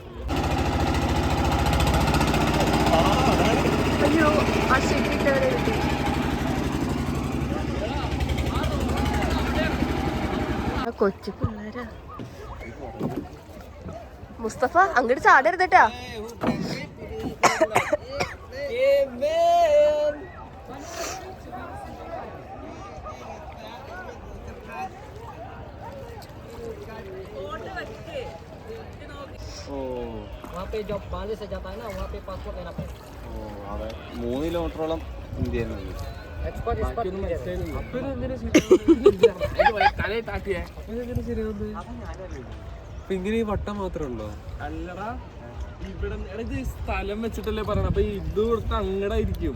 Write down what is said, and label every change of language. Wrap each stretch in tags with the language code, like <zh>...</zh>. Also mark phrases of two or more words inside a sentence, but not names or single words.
<ml>അയ്യോ ആ ഷെഡിട്ടവരെ കിട്ടി. കൊച്ചു പിള്ളേരാ. മുസ്തഫ അങ്ങോട്ട് ചാടരുതട്ടാ.</ml> <hi>वहाँ पे जब बांग्लादेश से जाता है ना, वहाँ पे पासपोर्ट लेना पड़ता है.</hi> <ml>3 കിലോമീറ്ററോളം ഇന്ത്യയിൽ നിന്ന്. एक्सपर्ट ഇങ്ങനെ ഈ വട്ടം മാത്രമേ ഉള്ളൂ. അല്ലടാ ഇവിടെ ഇത് സ്ഥലം വെച്ചിട്ടല്ലേ പറയണം. അപ്പൊ ഇത് കൊടുത്ത് അങ്ങടായിരിക്കും.</ml>